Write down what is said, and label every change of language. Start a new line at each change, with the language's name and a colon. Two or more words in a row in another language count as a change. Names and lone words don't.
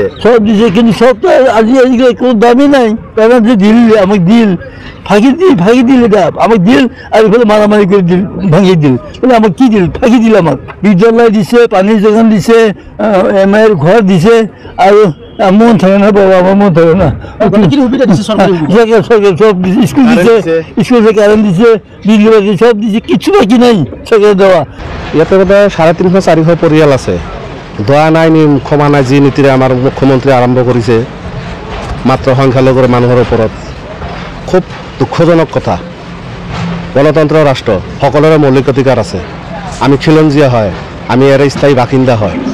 Bangla: সব দিছে কিন্তু সব তো আজি আজকে কোনো দামই নাই কারণ যে দিল আমাকে দিল ফাঁকি দিল এটা আমাকে দিল আর এখানে মারামারি করে দিল ভাঙিয়ে দিল বলে আমাকে কি দিল ফাঁকি দিল আমাকে বিদ্যালয় দিছে পানির যোগান দিছে এমআইয়ের ঘর দিছে আর মন থাকে না বাবা আমার মন থাকে না সরকার সব দিছে স্কুল দিছে স্কুল থেকে কারেন্ট দিছে বিজলি বাতি সব দিছে কিছু বাকি নাই সরকার দেওয়া
Assamese: ইয়াতে বোধহয় 350-400 পৰিয়াল আছে দয়া নাই ক্ষমা নাই যি নীতিৰে আমাৰ মুখ্যমন্ত্ৰী আৰম্ভ কৰিছে মাত্ৰ সংখ্যালঘুৰ মানুহৰ ওপৰত খুব দুঃখজনক কথা গণতন্ত্ৰ ৰাষ্ট্ৰ সকলোৰে মৌলিক অধিকাৰ আছে আমি খিলঞ্জীয়া হয় আমি ইয়াৰ স্থায়ী বাসিন্দা হয়